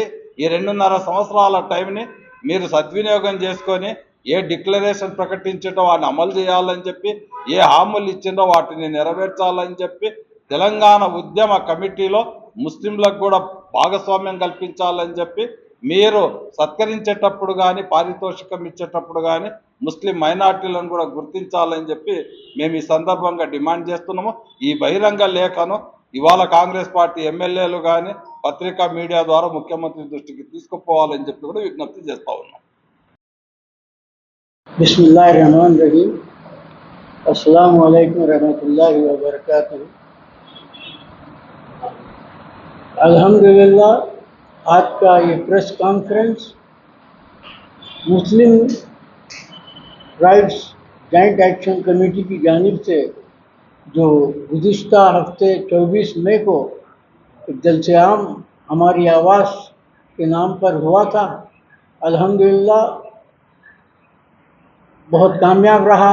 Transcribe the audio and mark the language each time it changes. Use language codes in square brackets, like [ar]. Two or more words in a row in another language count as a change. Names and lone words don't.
[te] ఈ 2.5 సంవత్సరాల టైంని మీరు సద్వినియోగం చేసుకొని ఏ డిక్లరేషన్ ప్రకటించడో వాటిని అమలు చేయాలని చెప్పి, ఏ హామీలు ఇచ్చిందో వాటిని నెరవేర్చాలని చెప్పి తెలంగాణ ఉద్యమ కమిటీలో ముస్లింలకు కూడా భాగస్వామ్యం కల్పించాలని చెప్పి మీరు సత్కరించేటప్పుడు కానీ పారితోషికం ఇచ్చేటప్పుడు కానీ ముస్లిం మైనార్టీలను కూడా గుర్తించాలని చెప్పి మేము ఈ సందర్భంగా డిమాండ్ చేస్తున్నాము. ఈ బహిరంగ లేఖను ఇవాళ కాంగ్రెస్ పార్టీ ఎమ్మెల్యేలు కానీ పత్రికా మీడియా ద్వారా ముఖ్యమంత్రి దృష్టికి తీసుకుపోవాలని చెప్పి కూడా విజ్ఞప్తి చేస్తూ ఉన్నాం. [ar] بسم الله الرحمن الرحيم. السلام عليكم رحمة الله و بركاته. [ur] الحمدللہ آج کا یہ [en] press conference [ur] مسلم رائٹس جوائنٹ ایکشن کمیٹی کی جانب سے جو گزشتہ ہفتے 24 مئی کو ایک جلسے عام ہماری آواز کے نام پر ہوا تھا، الحمدللہ بہت کامیاب رہا.